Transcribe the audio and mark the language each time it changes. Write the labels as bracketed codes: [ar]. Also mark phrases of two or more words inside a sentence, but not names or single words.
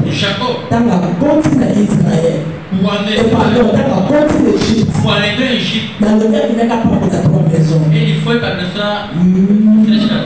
[pt] Jacó, [ln] ntango akoti na Israel pardon ntango akoti na Egypte [pt] quando entrou em Egito, [ln] nalobi akendaki apambola 3 maisons. [pt] ele foi para abençoar 3 casas.